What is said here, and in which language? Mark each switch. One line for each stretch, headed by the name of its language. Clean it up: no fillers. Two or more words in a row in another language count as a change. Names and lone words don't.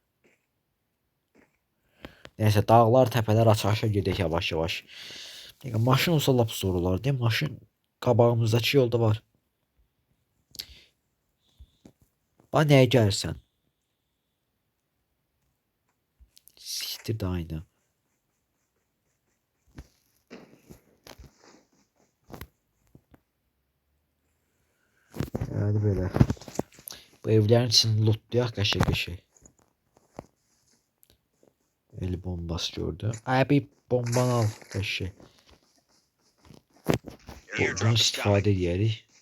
Azerbaijani: Neyse, dağlar, təpələr aşağı gedək yavaş. Maşın olsa lap zor olar
Turkish: değil mi?
Azerbaijani: Maşın qabağımızdakı yolda var. Bax, nəyə gəlirsən?
Turkish: Siktir də aynı. Yani böyle.
Azerbaijani: Bu evlerin içini lootlayaq qəşəng.
Turkish: El bombası gördü.
Azerbaijani: Abi bombanı al qəşəng. Bundan istifadə edərik.